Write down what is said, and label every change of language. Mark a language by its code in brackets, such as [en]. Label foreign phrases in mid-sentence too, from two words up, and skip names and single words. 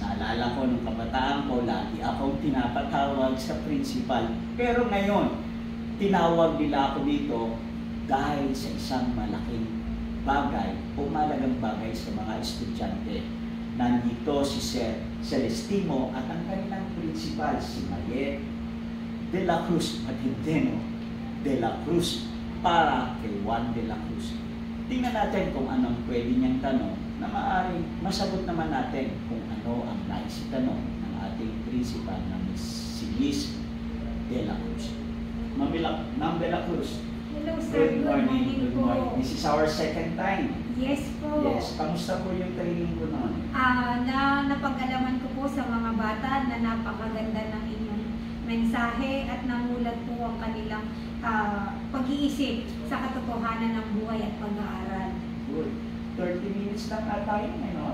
[tl] Naalala ko nung kabataan ko, lagi akong tinapatawag sa Principal. Pero ngayon, tinawag nila ako dito dahil sa isang malaking bagay o malagang bagay sa mga estudyante. Nandito si Sir Celestino at ang kanilang principal, si Mayet de la Cruz, Matindeno de la Cruz, para kay Juan de la Cruz. Tingnan natin kung anong pwede niyang tanong na maaaring masagot naman natin kung ano ang nais itanong ng ating principal na si Liz de la Cruz. Ma'am de la Cruz. [en] Hello sir, good morning Good [tl] po. [en] morning. This is our second time. Yes po. Yes. [tl] Kamusta po yung training ko noon? Napag-alaman ko po sa mga bata na napakaganda ng inyong mensahe at namulat po ang kanilang pag-iisip sa katotohanan ng buhay at pag-aaral. Good. [en] 30 minutes [tl] lang ata yun, no?